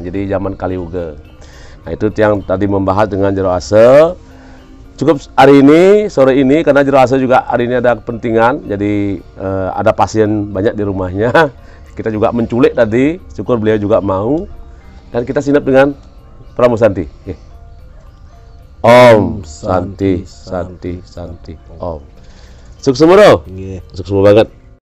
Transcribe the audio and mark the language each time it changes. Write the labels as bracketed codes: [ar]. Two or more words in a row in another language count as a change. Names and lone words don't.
[id] Jadi zaman Kaliuga. Nah itu yang tadi membahas dengan Jero Ase. Cukup hari ini, sore ini, karena Jero Ase juga hari ini ada kepentingan. Jadi ada pasien banyak di rumahnya. Kita juga menculik tadi. Syukur beliau juga mau. Dan kita sinap dengan Pramu Santi. [sa] Om Santi, Santi, Santi, Om. [id] Sukses semua, sukses banget.